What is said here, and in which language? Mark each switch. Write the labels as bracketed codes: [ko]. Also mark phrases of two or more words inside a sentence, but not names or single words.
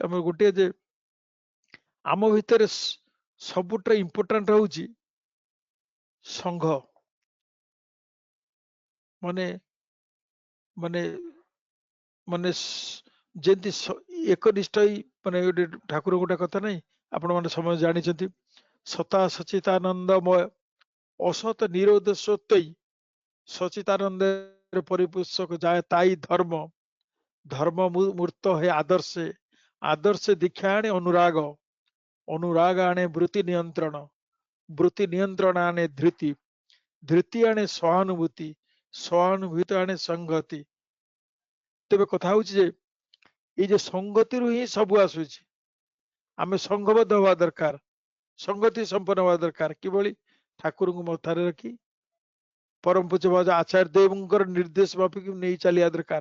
[or] ଆମର ଗୋଟିଏ ଯେ ଆମ ଭିତରେ ସବୁଠାରୁ ଇମ୍ପୋର୍ଟାଣ୍ଟ ହଉଛି ସଂଘ, ମାନେ ମାନେ ମାନେ ଯେମିତି ଏକନିଷ୍ଠ ମାନେ ଗୋଟେ ଠାକୁର ଗୋଟେ କଥା ନାହିଁ, ଆପଣ ମାନେ ସମସ୍ତେ ଜାଣିଛନ୍ତି ସତା ସଚିତାନନ୍ଦମୟ ଅସତ ନିରୋଧ ସତ୍ୟଇ ସଚିତାନନ୍ଦ ପରିପୋଷକ [bn] যায় তাই ধর্ম ধর্ম মূর্ত হে আদর্শে আদর্শে দীক্ষা আনে অনুরাগ অনুরাগ আনে বৃত্তি নিয়ন্ত্রণ বৃত্তি নিয়ন্ত্রণ আনে ধৃতি ধৃতি আনে সহানুভূতি [or] ସହାନୁଭୂତି ଆଣେ ସଂଗତି। ତେବେ କଥା ହଉଛି ଯେ ଏଇ ଯେ ସଂଗତିରୁ ହିଁ ସବୁ ଆସୁଛି। ଆମେ ସଂଘବଦ୍ଧ ହବା ଦରକାର, ସଂଗତି ସମ୍ପନ୍ନ ହବା ଦରକାର। କିଭଳି? ଠାକୁରଙ୍କୁ ମଥାରେ ରଖି ପରମ ପୂଜ୍ୟ ଆଚାର୍ଯ୍ୟ ଦେବଙ୍କର ନିର୍ଦ୍ଦେଶ ମାଫିକି ନେଇ ଚାଲିବା ଦରକାର।